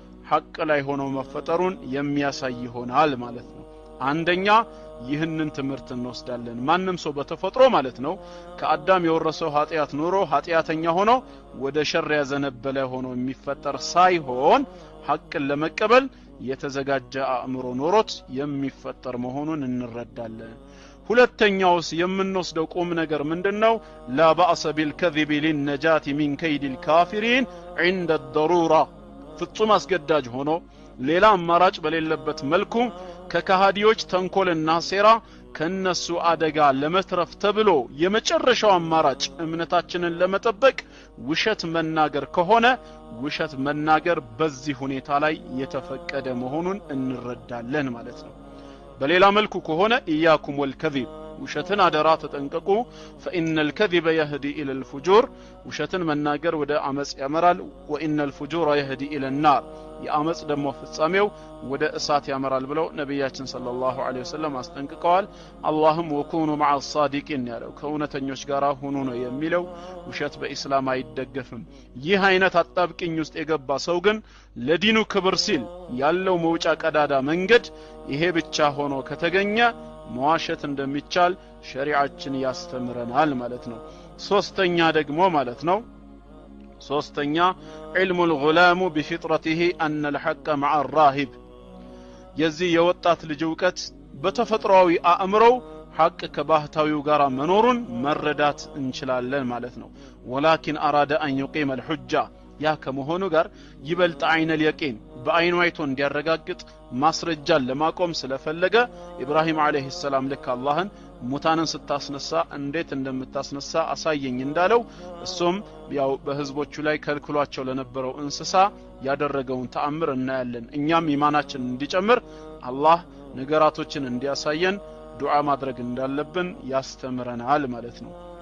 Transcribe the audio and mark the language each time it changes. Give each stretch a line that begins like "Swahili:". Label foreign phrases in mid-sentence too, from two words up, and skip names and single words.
Amharic: ሐቅ ላይ ሆኖ መፈጠሩን የሚያሳይ ይሆናል ማለት ነው። አንደኛ ይህንን ትምህርት እንወስዳለን። ማንም ሰው በተፈጥሮ ማለት ነው ከአዳም የወረሰው ኃጢያት ኑሮ ኃጢያተኛ ሆኖ ወደ ሸር ያዘነበለ ሆኖ የሚፈጠር ሳይሆን ሐቅን ለመቀበል የተዘጋጀ አእምሮ ኖሮት የሚፈጠር መሆኑን እንረዳለን። ሁለተኛውስ የምንወስደው ቁም ነገር ምንድነው?
Arabic: لا بأس بالكذب للنجاة من كيد الكافرين عند الضروره
Amharic: ፍጹም አስገዳጅ ሆኖ ሌላ አማራጭ በሌለበት መልኩ ከካሃዲዎች ተንኮልና ሴራ ከነሱ አደጋ ለመትረፍ ተብሎ የመጨረሻው አማራጭ እምነታችንን ለመጠበቅ ውሸት መናገር ከሆነ ውሸት መናገር በዚህ ሁኔታ ላይ የተፈቀደ መሆኑን እንረዳለን ማለት ነው። በሌላ መልኩ ከሆነ
Arabic: إياكم والكذب
Amharic: ውሸትን አደራ ተጠንቀቁ።
Arabic: فإن الكذب يهدي إلى الفجور
Amharic: ውሸትን መናገር ወደ አመጽ ያመራል።
Arabic: وإن الفجور يهدي إلى النار
Amharic: የአመጽ ደሞ ፍጻሜው ወደ እሳት ያመራል ብለው ነብያችን
Arabic: صلى الله عليه وسلم
Amharic: አስጠንቅቀዋል። አላህም
Arabic: وكونوا مع الصادقين
Amharic: ያለው ከእውነተኞች ጋር ሆኖ ነው የሚለው። ውሸት በእስላም አይደገፍም። ይህ አይነት አጣብቂኝ ውስጥ የገባ ሰው ግን ለዲኑ ክብር ሲል ያለው መውጫ ቀዳዳ መንገድ ይሄ ብቻ ሆኖ ከተገኘ መዋሸት እንደሚቻል ሸሪዓችን ያስተምረናል ማለት ነው። ሶስተኛ ደግሞ ማለት ነው ሶስተኛ
Arabic: علم الغلام بفطرته أن الحق مع الراهب
Amharic: የዚህ የወጣት ልጅ ዕውቀት በተፈጥሯዊ አእምሮው ሐቅ ከባህታዊው ጋር መኖሩን መረዳት እንችላለን ማለት ነው።
Arabic: ولكن أراد أن يقيم الحجة
Amharic: ያ ከመሆኑ ጋር ይበልጥ
Arabic: عين اليقين
Amharic: በአይኑ አይቶ እንዲያረጋግጥ ማስረጃን ለማቆም ስለፈለገ ኢብራሂም
Arabic: عليه السلام
Amharic: ልክ አላህን ሙታንን ስታስነሳ እንዴት እንደምታስነሳ አሳየኝ እንዳለው እሱም ያው በህዝቦቹ ላይ ከልክሏቸው ለነበረው እንስሳ ያደረገውን ተአምር እናያለን። እኛም ኢማናችን እንዲጨምር አላህ ነገራቶችን እንዲያሳየን ዱዓ ማድረግ እንዳለብን ያስተምረናል ማለት ነው።